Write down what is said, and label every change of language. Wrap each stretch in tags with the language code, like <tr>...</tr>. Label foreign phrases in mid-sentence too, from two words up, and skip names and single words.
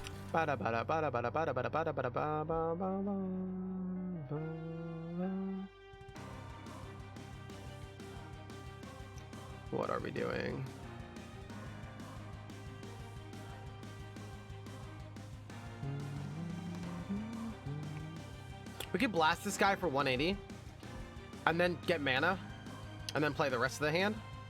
<en>Bada bada bada bada bada bada bada bada ba ba ba ba. What are we doing? We could blast this guy for 180 and then get mana and then play the rest of the hand.</en>